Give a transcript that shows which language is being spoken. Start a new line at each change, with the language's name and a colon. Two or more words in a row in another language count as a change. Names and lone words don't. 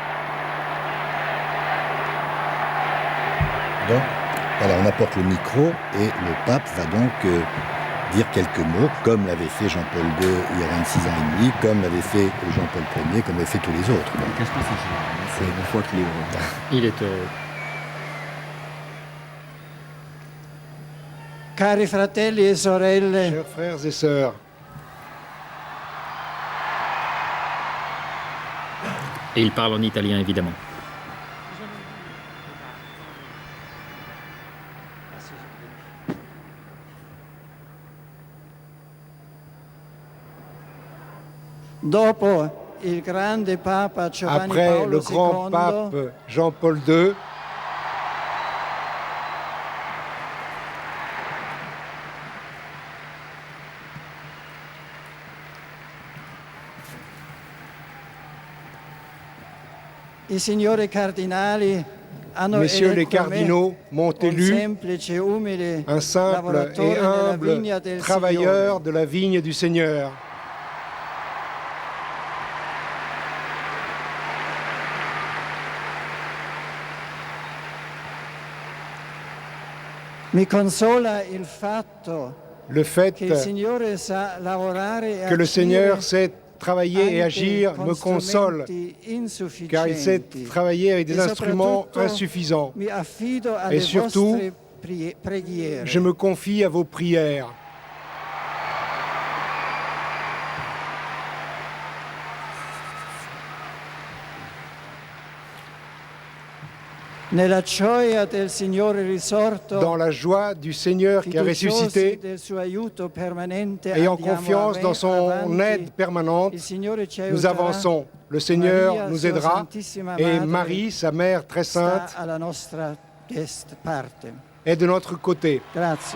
French: Donc, voilà, on apporte le micro et le pape va donc dire quelques mots, comme l'avait fait Jean-Paul II il y a 26 ans et demi, comme l'avait fait Jean-Paul Ier, comme l'avaient fait tous les autres. C'est une fois qu'il est heureux. Il est heureux.
Italian: Cari fratelli e sorelle,
French: chers frères et sœurs, et il parle en italien évidemment.
Italian: dopo il grande Papa Giovanni
French: après
Italian: Paolo
French: le grand
Italian: II,
French: pape Jean-Paul II,
Italian: i signori cardinali hanno
French: messieurs les
Italian: eletto me
French: cardinaux m'ont
Italian: un
French: élu
Italian: semplice e umile
French: un simple
Italian: lavoratore
French: et
Italian: nella
French: humble
Italian: vigna del
French: travailleur
Italian: Signore.
French: de la vigne du Seigneur.
Italian: Mi consola il fatto
French: Le fait
Italian: che il Signore sa lavorare e
French: que le Seigneur
Italian: agire
French: sait travailler et
Italian: anche
French: agir
Italian: con
French: me console,
Italian: strumenti
French: car il sait
Italian: insufficienti.
French: travailler avec des
Italian: E
French: instruments
Italian: soprattutto
French: insuffisants.
Italian: mi affido alle
French: Et surtout,
Italian: vostre preghiere.
French: Je me confie à vos prières.
Italian: Nella gioia del Signore risorto,
French: Dans la joie du Seigneur qui a
Italian: fiduciosi
French: ressuscité,
Italian: del suo aiuto permanente,
French: ayant
Italian: andiamo
French: confiance dans son
Italian: avanti.
French: aide permanente,
Italian: Il Signore ci
French: nous
Italian: aiuterà.
French: avançons. Le Seigneur
Italian: Maria,
French: nous
Italian: sua
French: aidera
Italian: Santissima
French: et
Italian: Madre,
French: Marie, sa mère très
Italian: sta
French: sainte,
Italian: alla nostra parte.
French: est de notre côté.
Italian: Grazie.